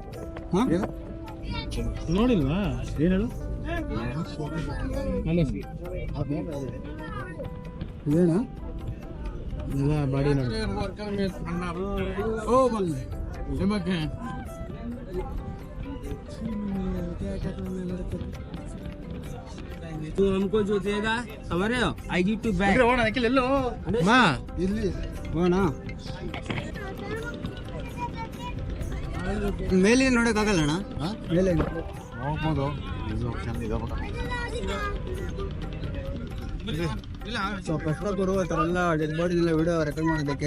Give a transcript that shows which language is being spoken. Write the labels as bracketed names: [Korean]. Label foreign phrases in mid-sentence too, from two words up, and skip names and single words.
[Kannada] ನೋಡಿಲ್ವಾ ಏನ್ ಹೇಳು ಏನ ಬಾಡಿ ನೋಡಿ [Hindi] तू हमको जो देगा समझ रहे हो, [English] I give to back [Kannada] ಇಲ್ಲಿ ಹೋಣ ಮೇಲೆ ನೋಡಕ್ಕಾಗಲ್ಲ ಅಣ್ಣ, ಮೇಲೆ ಹೋಗ್ಬೋದು. ಸೊ ಕಷ್ಟ ಬರುವಲ್ಲ [English] dead body video record [Kannada] ಮಾಡೋದಕ್ಕೆ.